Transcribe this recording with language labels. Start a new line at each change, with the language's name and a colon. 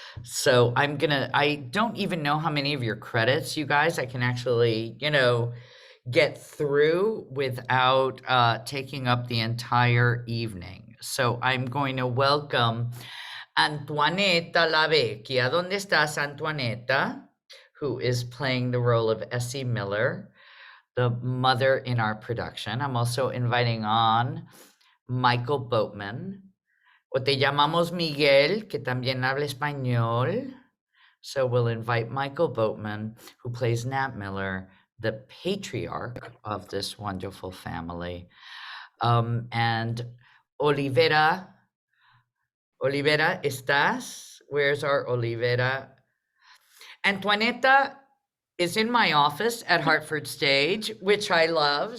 English: So I don't even know how many of your credits, you guys, I can actually, get through without taking up the entire evening. So I'm going to welcome Antoinette LaVecchia.
Spanish: ¿Dónde estás, Antoinette?
English: Who is playing the role of Essie Miller, the mother in our production. I'm also inviting on Michael Boatman,
Spanish: o te llamamos Miguel, que también habla español.
English: So we'll invite Michael Boatman, who plays Nat Miller, the patriarch of this wonderful family. And Olivera,
Spanish: ¿estás?
English: Where's our Olivera? Antoinette is in my office at Hartford Stage, which I love.